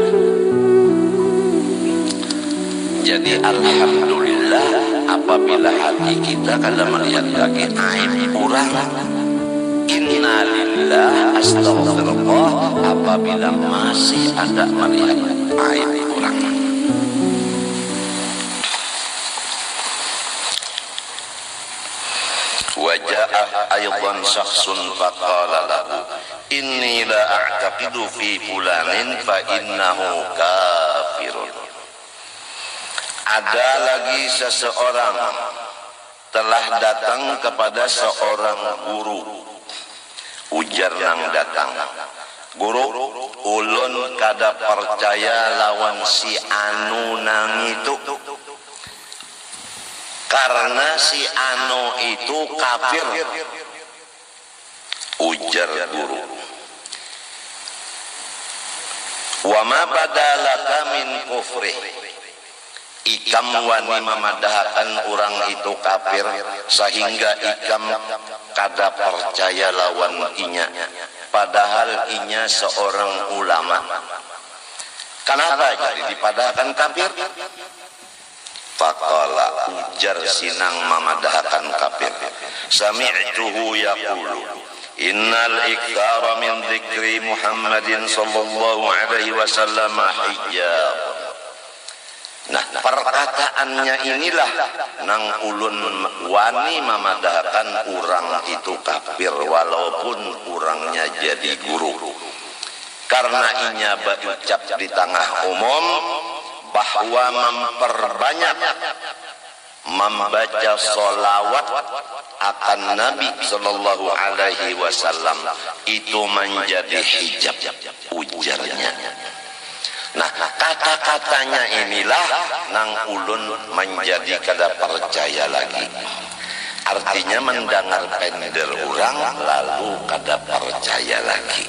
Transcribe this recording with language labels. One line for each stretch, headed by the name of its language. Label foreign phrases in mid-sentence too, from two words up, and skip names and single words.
Banjar: Jadi alhamdulillah apabila hati kita kada melihat lagi aib orang,
Arabic: إنا لله أستغفر الله
Banjar: apabila masih ada melihat aib orang.
Arabic: وجاء أيضا شخص فقال له إني لا أعتقد في فلان فإنه كافر.
Banjar: Ada lagi seseorang telah datang kepada seorang guru. Ujar nang datang, guru ulun kada percaya lawan si anu nang itu karena si anu itu kafir. Ujar guru,
Arabic: وما بدا لك من كفر,
Banjar: ikam wani memadahkan orang itu kafir sehingga ikam kada percaya lawan inya, padahal inya seorang ulama. Kenapa jadi dipadahkan kafir? Faqala, ujar sinang memadahkan kafir,
Arabic: سمعته يقول إن الإكثار من ذكر محمد صلى الله عليه وسلم حجاب.
Banjar: Nah, perkataannya inilah nang ulun wani memadahkan orang itu kafir walaupun orangnya jadi guru. Karena inya berucap di tengah umum bahwa memperbanyak membaca sholawat akan Nabi
Arabic: صلى الله عليه وسلم
Banjar: itu menjadi hijab, ujarnya. Nah, kata-katanya inilah nang ulun menjadi kada percaya lagi. Artinya mendengar pender orang lalu kada percaya lagi.